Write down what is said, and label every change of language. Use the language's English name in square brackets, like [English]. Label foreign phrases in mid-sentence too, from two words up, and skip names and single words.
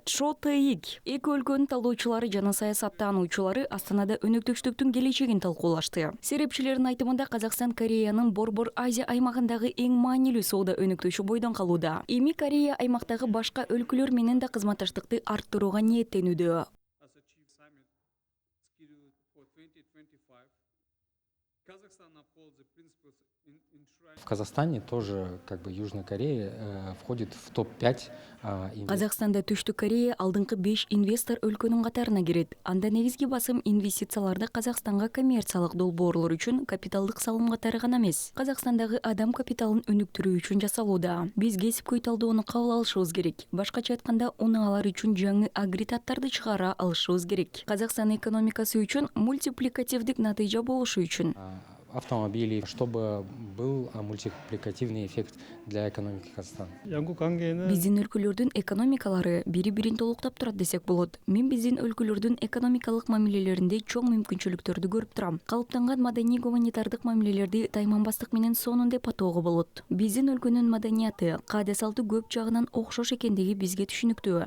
[Kyrgyz] Чо Тэйик эки өлкөнүн талдоочулары жана саясаттануучулары Астанада өнөктөштүктүн келечегин талкуулашты. Серепчилердин айтымында Казакстан Кореянын Борбор Азия аймагындагы эң маанилүү соода өнөктөшү бойдон калууда. Эми Корея аймактагы башка өлкөлөр менен да кызматташтыкты арттырууга ниеттенүүдө. [Russian] В Казахстане тоже, Южная Корея входит в топ-5. [Kyrgyz] Казакстанда Түштүк Корея алдыңкы 5 инвестор өлкөнүн катарына кирет. Анда негизги басым инвестицияларды Казакстанга коммерциялык долбоорлор үчүн капиталдык салым катары гана эмес, Казакстандагы адам капиталын өнүктүрүү үчүн жасалууда. Биз кесипкөй талдоону кабыл алышыбыз керек. Башкача айтканда, унаалар үчүн жаңы агрегаттарды чыгара алышыбыз керек. Казакстан экономикасы үчүн мультипликативдик натыйжа болушу үчүн. [Russian] Автомобилей, чтобы был мультипликативный эффект для экономики Казахстана. [Kyrgyz] Биздин өлкөлөрдүн экономикалары бири-бирин толуктап турат десек болот. Мен биздин өлкөлөрдүн экономикалык мамилелеринде чоң мүмкүнчүлүктөрдү көрүп турам. Калыптанган маданий гуманитардык мамилелерди тайманбастык менен сонун деп атоого болот. Биздин өлкөнүн маданияты, каада салты көп жагынан окшош экендиги бизге түшүнүктүү.